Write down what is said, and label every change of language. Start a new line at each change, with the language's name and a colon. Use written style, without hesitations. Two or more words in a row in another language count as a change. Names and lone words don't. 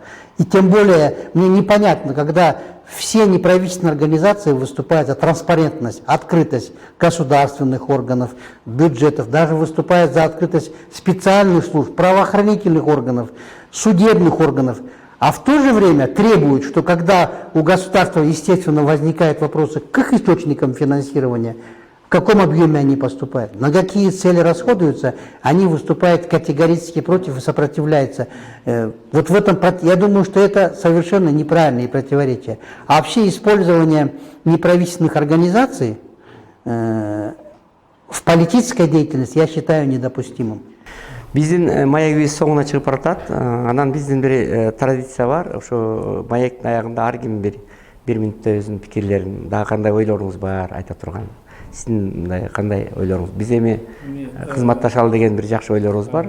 Russian: И тем более мне непонятно, когда все неправительственные организации выступают за транспарентность, открытость государственных органов, бюджетов, даже выступают за открытость специальных служб, правоохранительных органов, судебных органов, а в то же время требуют, что когда у государства, естественно, возникают вопросы к их источникам финансирования, в каком объеме они поступают, на какие цели расходуются, они выступают категорически против и сопротивляются. Вот в этом, я думаю, что это совершенно неправильные противоречия. А вообще использование неправительственных организаций в политической деятельности я считаю недопустимым.
Kyrgyz: Биздин маегибиз соңуна чыгып баратат. Анан биздин бир традиция бар. Ошо маектин аягында ар ким бир минутта өзүнүн пикирлерин, дагы кандай ойлоруңуз бар айта турган. Сиздин мындай кандай ойлоруңуз? Биз эми кызматташалы деген бир жакшы ойлорубуз бар.